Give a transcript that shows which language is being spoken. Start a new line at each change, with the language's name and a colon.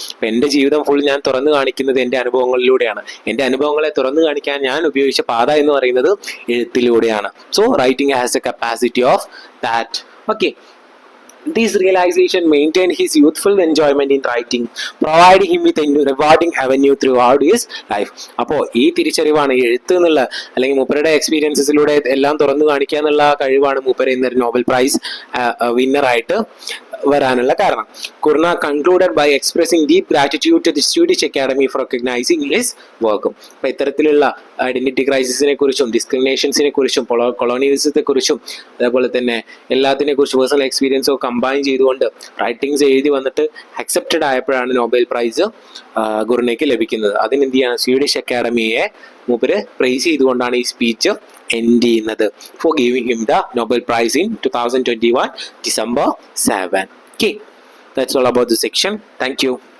Malayalam: അപ്പം എൻ്റെ ജീവിതം ഫുൾ ഞാൻ തുറന്നു കാണിക്കുന്നത് എൻ്റെ അനുഭവങ്ങളിലൂടെയാണ്. എൻ്റെ അനുഭവങ്ങളെ തുറന്നു കാണിക്കാൻ ഞാൻ ഉപയോഗിച്ച പാത എന്ന് പറയുന്നത് എഴുത്തിലൂടെയാണ്.
English: So writing has a capacity of that. Okay. This realization maintained his youthful enjoyment in writing, providing him with a rewarding avenue throughout his life.
Malayalam: അപ്പോൾ ഈ തിരിച്ചറിവാണ് എഴുത്ത് എന്നുള്ള, അല്ലെങ്കിൽ മൂപ്പരുടെ എക്സ്പീരിയൻസസിലൂടെ എല്ലാം തുറന്നു കാണിക്കുക എന്നുള്ള കഴിവാണ് മൂപ്പര് ഇന്നൊരു നോബൽ പ്രൈസ് വിന്നറായിട്ട് വരാനുള്ള കാരണം.
English: Gurnah concluded by expressing deep gratitude to the Swedish Academy for recognising his വർക്കും.
Malayalam: അപ്പോൾ ഇത്തരത്തിലുള്ള ഐഡന്റിറ്റി ക്രൈസിസിനെ കുറിച്ചും ഡിസ്ക്രിമിനേഷൻസിനെ കുറിച്ചും കൊളോണിയലിസത്തെ കുറിച്ചും അതേപോലെ തന്നെ എല്ലാത്തിനെ കുറിച്ച് പേഴ്സണൽ എക്സ്പീരിയൻസോ കമ്പൈൻ ചെയ്തുകൊണ്ട് റൈറ്റിംഗ്സ് എഴുതി വന്നിട്ട് അക്സെപ്റ്റഡ് ആയപ്പോഴാണ് നോബൽ പ്രൈസ് ഗുർണയ്ക്ക് ലഭിക്കുന്നത്. അതിനെന്ത് ചെയ്യാണ്? സ്വീഡിഷ് അക്കാഡമിയെ മൂപ്പര് പ്രൈസ് ചെയ്തുകൊണ്ടാണ് ഈ സ്പീച്ച് എൻഡ് ചെയ്യുന്നത്.
English: For giving him the Nobel prize in 2021 December 7. Okay, that's all about the section. Thank you.